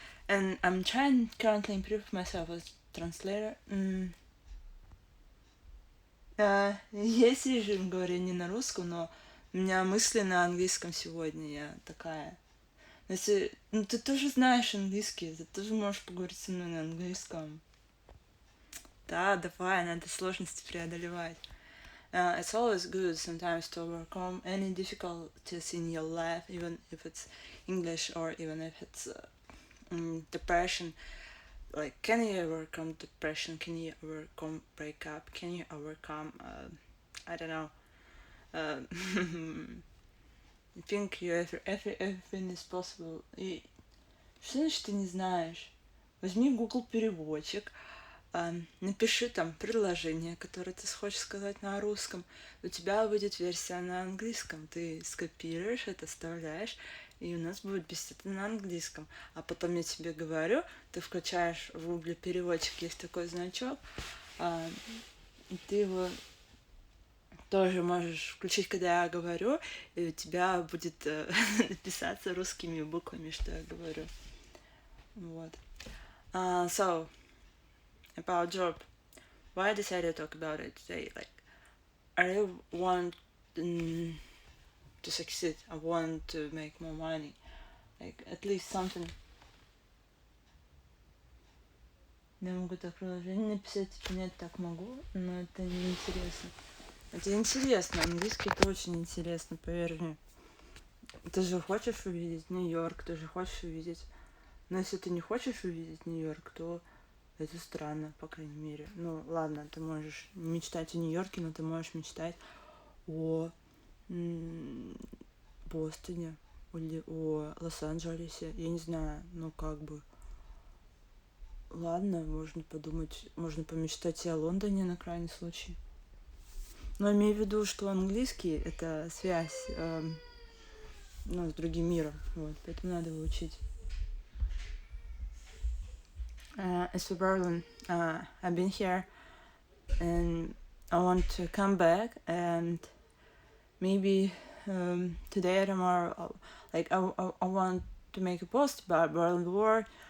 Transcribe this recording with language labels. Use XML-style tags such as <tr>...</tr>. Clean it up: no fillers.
<en>And I'm trying currently improve myself as translator.</en> <ru>Я сижу, говорю не на русском, но у меня мысли на английском сегодня. Я такая. Если, ну ты тоже знаешь английский, ты тоже можешь поговорить со мной на английском. Да, давай, надо сложности преодолевать.</ru> <en>It's always good sometimes to overcome any difficulties in your life, even if it's English or even if it's depression. Like, can you overcome depression? Can you overcome breakup? Can you overcome, I don't know, I think everything is possible.</en> <ru>И что значит ты не знаешь? Возьми Google переводчик, напиши там предложение, которое ты хочешь сказать на русском. У тебя будет версия на английском. Ты скопируешь это, вставляешь, и у нас будет беседа на английском. А потом я тебе говорю, ты включаешь в Google переводчик, есть такой значок, и ты его тоже можешь включить, когда я говорю, и у тебя будет писаться русскими буквами, что я говорю. Вот.</ru> <en>So, about job. Why I decided to talk about it today? Like, I want to succeed. I want to make more money. Like, at least something.</en> <ru>Я могу так приложение написать, типа, нет, так могу, но это неинтересно. Это интересно, английский это очень интересно, поверь мне. Ты же хочешь увидеть Нью-Йорк, ты же хочешь увидеть. Но если ты не хочешь увидеть Нью-Йорк, то это странно, по крайней мере. Ну, ладно, ты можешь мечтать о Нью-Йорке, но ты можешь мечтать о Бостоне или о Лос-Анджелесе. Я не знаю, ну как бы. ладно, можно подумать, можно помечтать и о Лондоне на крайний случай. Но имею в виду, что английский — это связь с другим миром, вот, поэтому надо его учить.</ru> <en>As for Berlin, I've been here and I want to come back, and maybe today or tomorrow, I want to make a post about Berlin War.</en>